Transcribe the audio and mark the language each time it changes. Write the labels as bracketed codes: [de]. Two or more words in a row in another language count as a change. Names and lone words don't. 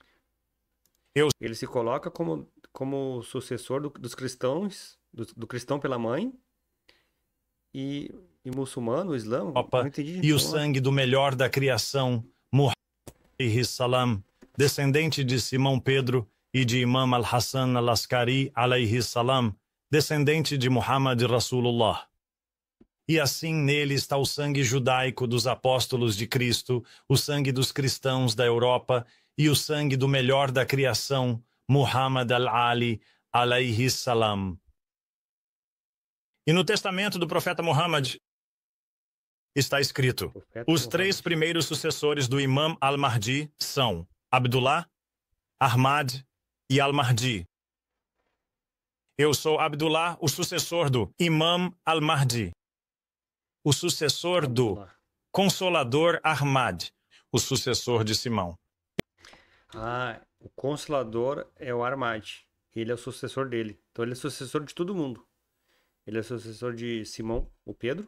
[pt] Ele se coloca como sucessor dos cristãos, do cristão pela mãe, e muçulmano, o Islã, não Opa, entendi. e o Vamos lá. sangue do melhor da criação, Muhammad salam, descendente de Simão Pedro e de Imam al-Hassan al-Askari [ar] عليه السلام, [pt] descendente de Muhammad Rasulullah. E assim nele está o sangue judaico dos apóstolos de Cristo, o sangue dos cristãos da Europa e o sangue do melhor da criação, Muhammad al-Ali [ar] عليه السلام. [pt] E no testamento do profeta Muhammad está escrito: os três primeiros sucessores do Imam al-Mahdi são Abdullah, Ahmad e al-Mahdi. Eu sou Abdullah, o sucessor do Imam al-Mahdi, o sucessor do Consolador Ahmad, o sucessor de Simão. O Consolador é o Ahmad. Ele é o sucessor dele. Então ele é sucessor de todo mundo. Ele é sucessor de Simão, o Pedro.